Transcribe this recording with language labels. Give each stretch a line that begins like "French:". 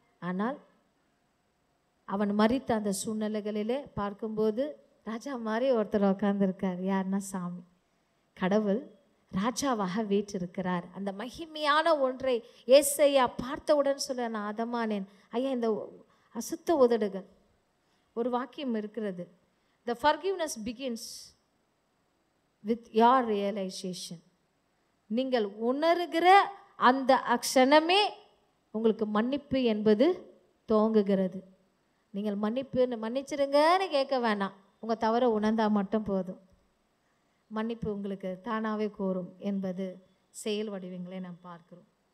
Tamil: ஆனால் அவன் மரித்த அந்த சூழ்நிலைகளிலே பார்க்கும்போது ராஜா மாதிரி ஒருத்தர் உட்கார்ந்துருக்கார். யாருன்னா சாமி. கடவுள் ராஜாவாக வீற்றிருக்கிறார். அந்த மகிமையான ஒன்றை ஏசையா பார்த்தவுடன் சொல்ல நான் அதமானேன். ஐயா இந்த அசுத்த உதடுகள். ஒரு வாக்கியம் இருக்கிறது,
English: the forgiveness begins with your realization.
Tamil: நீங்கள் உணர்கிற அந்த அக்ஷணமே உங்களுக்கு மன்னிப்பு என்பது துவங்குகிறது. நீங்கள் மன்னிச்சிருங்கன்னு கேட்க வேணாம், உங்கள் தவறை உணர்ந்தால் மட்டும் போதும், மன்னிப்பு உங்களுக்கு தானாகவே கோரும் என்பது செயல் வடிவங்களை நாம் பார்க்கிறோம்.